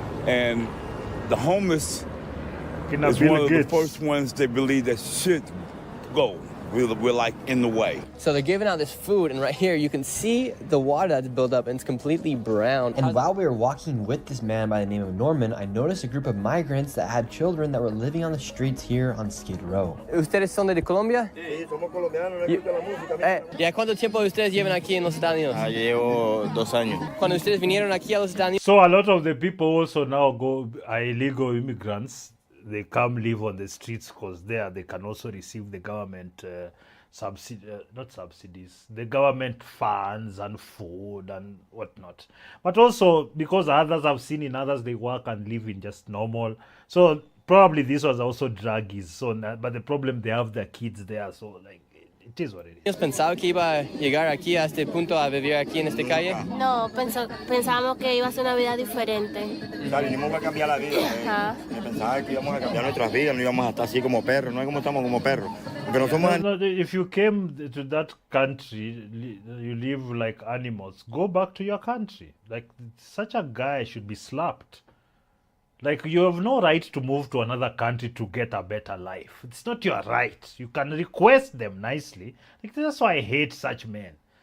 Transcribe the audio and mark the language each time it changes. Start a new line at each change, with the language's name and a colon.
English: And the homeless is one of the first ones they believe that should go. We're like in the way. So they're giving out this food, and right here you can see the water that's built up, and it's completely brown. And while we were walking with this man by the name of Norman, I noticed a group of migrants that had children that were living on the streets here on Skid Row.
Spanish: ¿Ustedes son de Colombia? Sí, somos colombianos, nos gusta la música. ¿Y a cuánto tiempo ustedes llevan aquí en los Estados Unidos? Llevo 2 años. Cuando ustedes vinieron aquí a los Estados Unidos.
English: So a lot of the people also now are illegal immigrants. they come live on the streets because there they can also receive the government not subsidies, the government funds and food and whatnot. But also because others I've seen in others, they work and live in just normal. So probably this was also druggies. So, but the problem, they have their kids there. So like, it is what it is.
Spanish: ¿Has pensado que iba a llegar aquí a este punto a vivir aquí en esta calle? No, pensábamos que iba a ser una vida diferente. O sea, vinimos a cambiar la vida. Ajá. Pensaba que íbamos a cambiar nuestras vidas, no íbamos a estar así como perros, no es como estamos como perros. Porque no somos...
English: No, if you came to that country, you live like animals, go back to your country. Like, such a guy should be slapped. Like, you have no right to move to another country to get a better life. It's not your right. You can request them nicely. Like, that's why I hate such men.